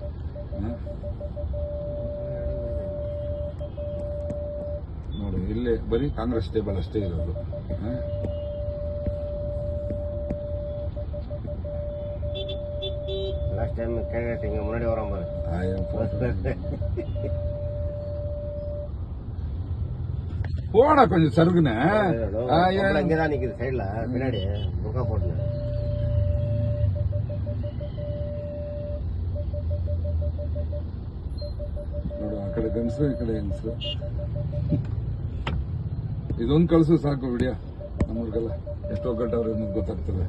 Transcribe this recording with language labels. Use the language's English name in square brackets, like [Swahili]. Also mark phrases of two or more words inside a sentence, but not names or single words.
[Kannada] ನೋಡಿ ಇಲ್ಲಿ ಬರೀ ಕಾಂಗ್ರೆಸ್ ಟೇಬಲ್ ಅಷ್ಟೇ ಇರೋದು. [English] last time candidate [Kannada] ಹಿಂಗ ಮುನ್ನಡಿ ವರಂಬ [Tamil] போட கொஞ்சம் சருகுனே இங்கதான் நிக்குது சைட்ல பின்னாடி முகா போட்டு. [Kannada] ನೋಡು ಆ ಕಡೆ ಗಂಡಸರು ಈ ಕಡೆ ಹೆಂಗಸರು. ಇದೊಂದು ಕಳ್ಸು ಸಾಕು ವಿಡಿಯೋ ನಮ್ಮೂರಿಗೆಲ್ಲ ಎಷ್ಟು ಒಗ್ಗಟ್ಟವ್ರು ಅನ್ನೋದು ಗೊತ್ತಾಗ್ತದೆ.